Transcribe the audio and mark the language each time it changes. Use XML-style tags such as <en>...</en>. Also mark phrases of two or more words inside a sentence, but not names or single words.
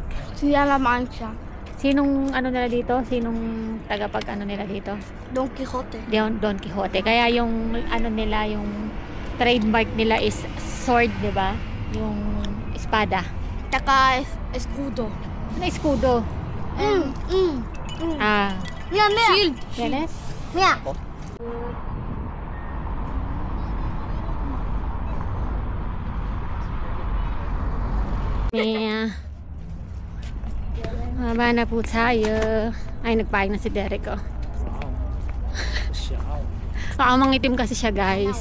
<tl>Castilla La Mancha. Sinong ano nila dito? Sinong tagapag ano nila dito? Don Quixote. Don Quixote. Kaya yung ano nila, yung trademark nila is sword, di ba? Yung espada. Taka escudo. Ano escudo? Ah. Mira. Shield. Yes? Mira. Maba na po tayo. Ay, nagpahing na si Derek, oh. Mangitim kasi siya, guys.</tl>